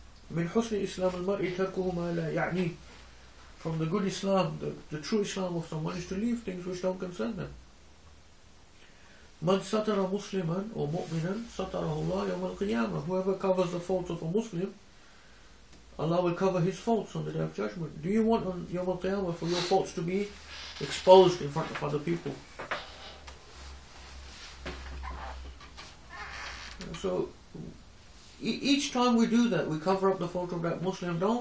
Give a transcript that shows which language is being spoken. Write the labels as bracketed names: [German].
[Arabic] من حسن إسلام المرء تركه ما لا يعنيه. [English] From the good Islam, the true Islam of someone is to leave things which don't concern them. [Arabic] من ستر مسلما [English] or [Arabic] مؤمنا ستره الله يوم القيامة. [English] Whoever covers the faults of a Muslim, Allah will cover his faults on the Day of Judgment. Do you want on Yawm al-Qiyamah for your faults to be exposed in front of other people? So each time we do that, we cover up the fault of that Muslim.